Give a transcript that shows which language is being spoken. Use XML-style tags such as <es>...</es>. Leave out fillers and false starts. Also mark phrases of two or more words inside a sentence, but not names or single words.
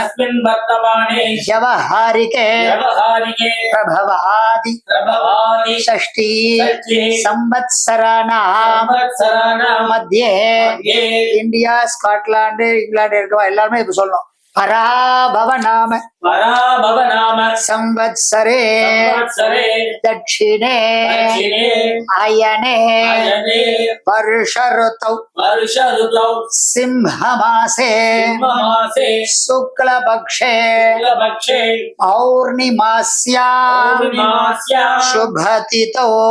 <sa>व्यवहारिके प्रभवादि षष्ठी संवत्सराणां मध्ये इंडिया स्कॉटलैंड इंग्लैंड</sa> <ta>எல்லாரும் இப்ப சொல்லணும்.</ta> <sa>पराभव नाम संवत्सरे दक्षिणे अयने वर्ष ऋतौ सिंहमासे शुक्लपक्षे पौर्णिमास्यां शुभतिथौ</sa>